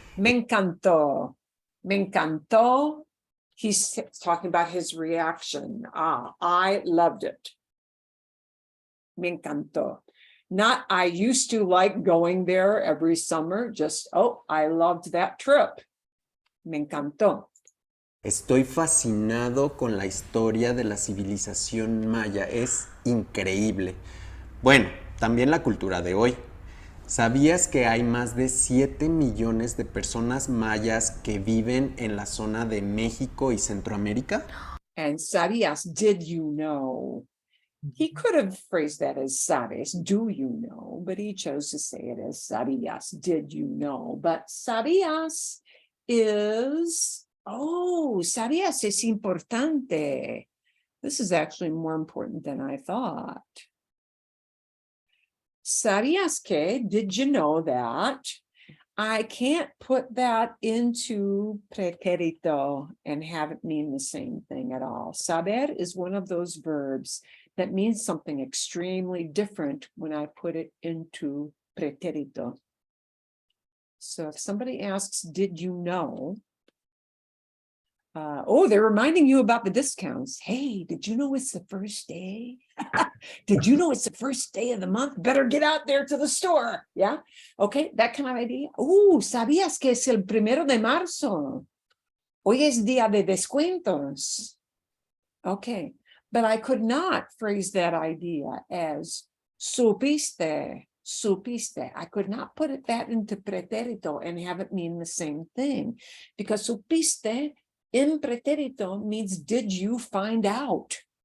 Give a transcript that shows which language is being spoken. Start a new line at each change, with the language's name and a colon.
Spanish: Me encantó. Me encantó.
English: He's talking about his reaction. I loved it.
Spanish: Me encantó.
English: Not, I used to like going there every summer, just, oh, I loved that trip.
Spanish: Me encantó. Estoy fascinado con la historia de la civilización maya. Es increíble. Bueno, también la cultura de hoy. ¿Sabías que hay más de 7 millones de personas mayas que viven en la zona de México y Centroamérica?
English: And sabías, did you know? He could have phrased that as sabes, do you know? But he chose to say it as sabías, did you know? But sabías is, oh,
Spanish: sabías es importante.
English: This is actually more important than I thought.
Spanish: ¿Sabías que?
English: Did you know that? I can't put that into pretérito and have it mean the same thing at all. Saber is one of those verbs that means something extremely different when I put it into pretérito. So if somebody asks, did you know? Oh, they're reminding you about the discounts. Hey, did you know it's the first day? Did you know it's the first day of the month? Better get out there to the store. Yeah. Okay. That kind of idea.
Spanish: Oh, ¿sabías que es el 1 de marzo? Hoy es día de descuentos.
English: Okay. But I could not phrase that idea as supiste, supiste. I could not put that into pretérito and have it mean the same thing, because supiste in pretérito means, did you find out?